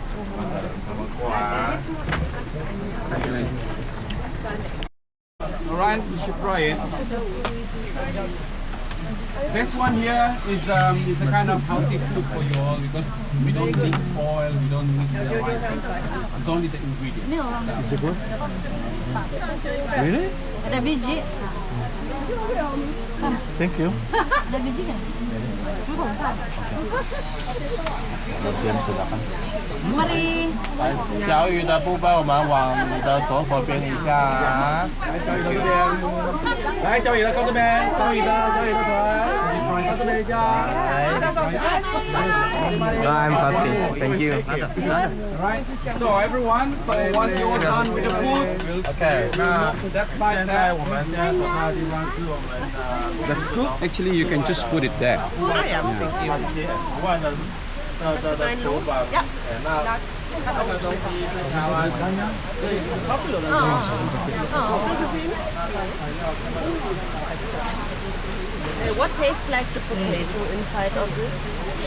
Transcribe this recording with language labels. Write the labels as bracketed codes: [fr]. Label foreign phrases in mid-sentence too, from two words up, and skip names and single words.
[en] Alright, you should try it. This one here is a kind of healthy food for you all because we don't mix oil, we don't mix the rice. It's only the ingredients. Is it good? Really? [ms] Ada biji. [en] Thank you. [ms] Ada biji kan? Mari. [zh] 小鱼的部分我们往你的左手边一下啊。来，小雨的，靠这边，小雨的腿，靠这边一下。 [en] No, I'm fasting. Thank you. Alright, so everyone, so once you're done with the food, okay, now to that side there, the scoop, actually you can just put it there. What tastes like the potato inside of this?